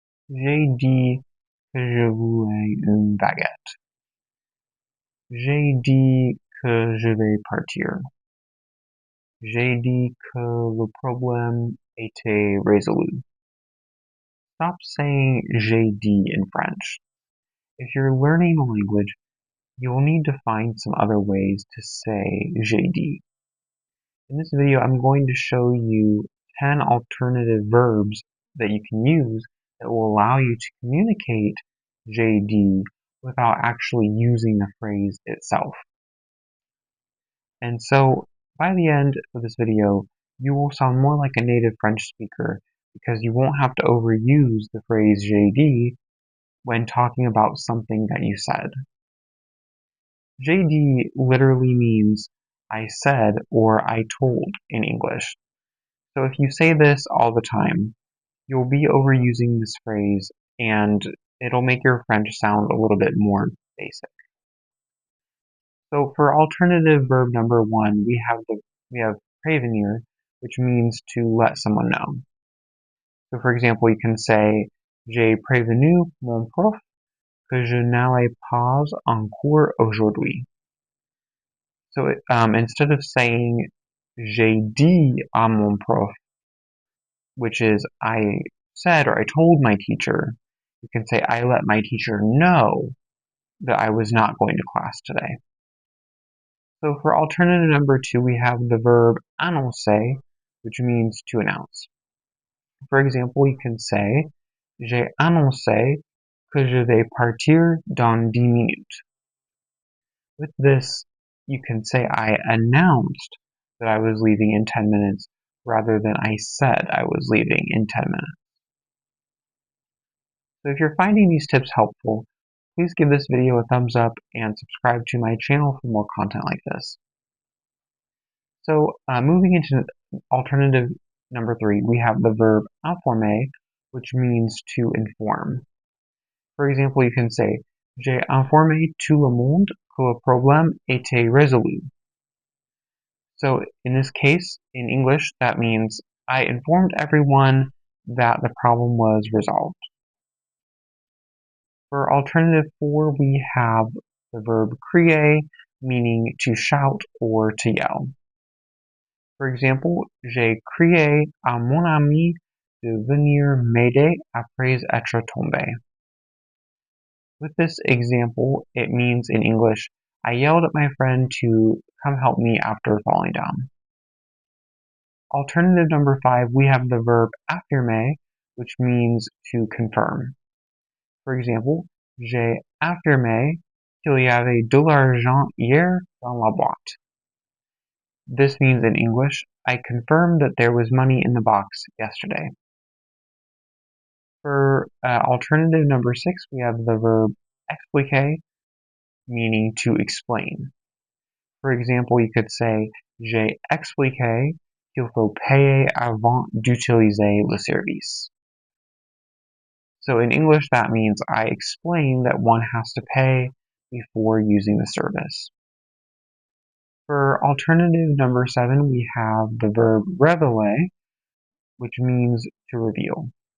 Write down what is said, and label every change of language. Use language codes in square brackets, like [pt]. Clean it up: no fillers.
[fr] J'ai dit que je voulais une baguette. J'ai dit que je vais partir. J'ai dit que le problème était résolu. [en] Stop saying [fr] j'ai dit [en] in French. If you're learning a language, you'll need to find some other ways to say [fr] j'ai dit. [en] In this video, I'm going to show you 10 alternative verbs that you can use that will allow you to communicate [fr] j'ai dit [en] without actually using the phrase itself. And so, by the end of this video, you will sound more like a native French speaker because you won't have to overuse the phrase [fr] j'ai dit [en] when talking about something that you said. [fr] J'ai dit [en] literally means I said or I told in English. So if you say this all the time, you'll be overusing this phrase and it'll make your French sound a little bit more basic. So for alternative verb number 1, we have prévenir, which means to let someone know. So for example, you can say [fr] j'ai prévenu mon prof que je n'allais pas en cours aujourd'hui. [en] So instead of saying [fr] j'ai dit à mon prof, [en] which is I said or I told my teacher, you can say I let my teacher know that I was not going to class today. So for alternative number 2, we have the verb annoncer, which means to announce. For example, you can say [fr] j'ai annoncé que je vais partir dans 10 minutes. [en] With this, you can say I announced that I was leaving in 10 minutes rather than I said I was leaving in 10 minutes. So if you're finding these tips helpful, please give this video a thumbs up and subscribe to my channel for more content like this. So moving into alternative number 3, we have the verb informé, which means to inform. For example, you can say [fr] j'ai informé tout le monde que le problème était résolu. [en] So in this case, in English, that means I informed everyone that the problem was resolved. For alternative 4, we have the verb crier, meaning to shout or to yell. For example, [fr] j'ai crié à mon ami de venir m'aider après être tombé. [en] With this example, it means in English, I yelled at my friend to come help me after falling down. Alternative number 5, we have the verb affirmer, which means to confirm. For example, [fr] j'ai affirmé qu'il y avait de l'argent hier dans la boîte. [en] This means in English, I confirmed that there was money in the box yesterday. For alternative number 6, we have the verb expliquer, meaning to explain. For example, you could say [fr] j'ai expliqué qu'il faut payer avant d'utiliser le service. [en] So in English, that means I explain that one has to pay before using the service. For alternative number 7, we have the verb révéler, which means to reveal.